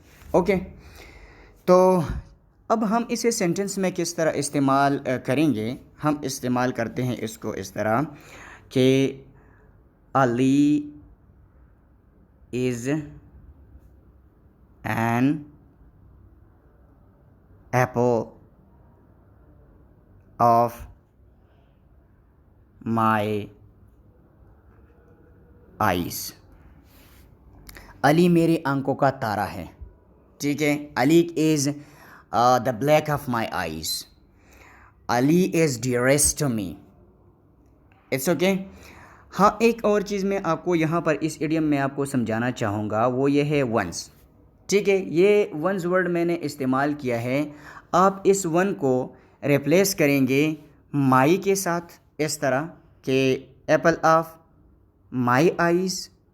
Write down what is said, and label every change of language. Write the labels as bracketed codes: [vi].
[ur] Okay. تو اب ہم اسے سینٹنس میں کس طرح استعمال کریں گے؟ ہم استعمال کرتے ہیں اس کو اس طرح کہ [en] Ali is an apple of my eyes. [ur] علی میری آنکھوں کا تارا ہے. ٹھیک ہے، [en] Ali is the black of my eyes. Ali is dearest to me. It's okay. [ur] ہاں، ایک اور چیز میں آپ کو یہاں پر اس ایڈیم میں آپ کو سمجھانا چاہوں گا، وہ یہ ہے ونس. ٹھیک ہے، یہ ونس ورڈ میں نے استعمال کیا ہے. آپ اس ون کو ریپلیس کریں گے مائی کے ساتھ اس طرح کہ [en] Apple of my eyes.